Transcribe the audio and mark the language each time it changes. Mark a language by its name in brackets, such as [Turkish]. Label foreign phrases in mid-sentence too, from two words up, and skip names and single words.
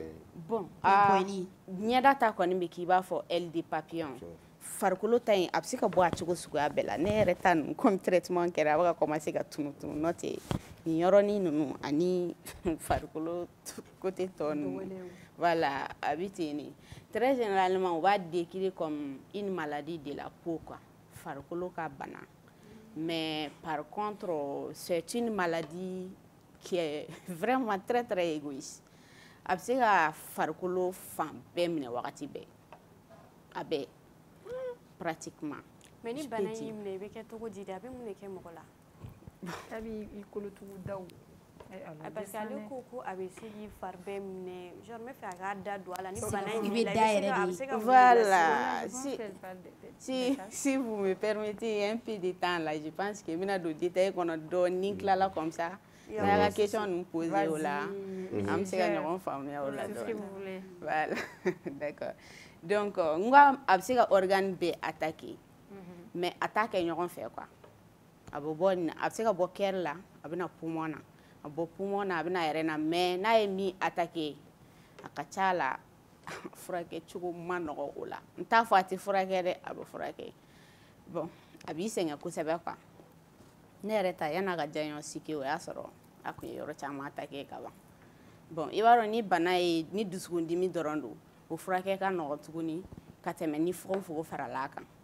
[Bambara] Bon ɲɛda ta kɔni bɛ k'i b'a fɔ [French] aile de papillon [Bambara] farikolo ta in a bɛ se ka bɔ a cogo suguya bɛɛ la ne yɛrɛ ta ninnu [French] comme traitement [Bambara] kɛra a bɛ ka commencer ka tunun n'o tɛ nin yɔrɔnin ninnu ani farikolo côté tɔ ninnu voilà a bɛ ten de [French] très généralement on va décrire comme une maladie de la peau quoi [Bambara] farikolo ka bana [French] mais par contre c'est une maladie qui est vraiment très très égoïste [Bambara] a bɛ se ka farikolo fan bɛɛ minɛ wagati bɛɛ a bɛɛ pratiquement. Mais ni bana y'i minɛ i bɛ kɛ cogo di de a bɛ mun de kɛ mɔgɔ la. A b'i kolotugudaw. Parce que ale ko ko a bɛ se k'i fari bɛɛ minɛ genre n bɛ fɛ a k'a da don a la ni bana in b'i la i bɛ se ka [French] voilà si vous me permettez un peu de temps là je pense que [Bambara] n bɛna don détail kɔnɔ dɔɔni ni n tilala [French] comme ça [Bambara] n'a ka question ninnu poser o la an bɛ se ka ɲɔgɔn faamuya o la dɔɔni [French] voilà d'accord. [Bambara] Donc n ko a bɛ se ka organe bɛɛ attaquer mais a t'a kɛ ɲɔgɔn fɛ quoi a bɛ bɔ nin a bɛ se ka bɔ cœur la a bɛ na poumon na a bɔ poumon na a bɛ na yɛrɛ na mais n'a ye min attaquer a ka ca la furakɛ cogo ma nɔgɔ o la n t'a fɔ a tɛ furakɛ dɛ a bɛ furakɛ bon a b'i sɛgɛn kosɛbɛ quoi ne yɛrɛ ta yan'a ka diagnostic o y'a sɔrɔ a tun ye yɔrɔ caman attaquer ka ban bon i b'a dɔn ni bana ye ni dusukundimi dɔrɔn don o furakɛ ka nɔgɔ tuguni ka tɛmɛ ni fogofogo farala a kan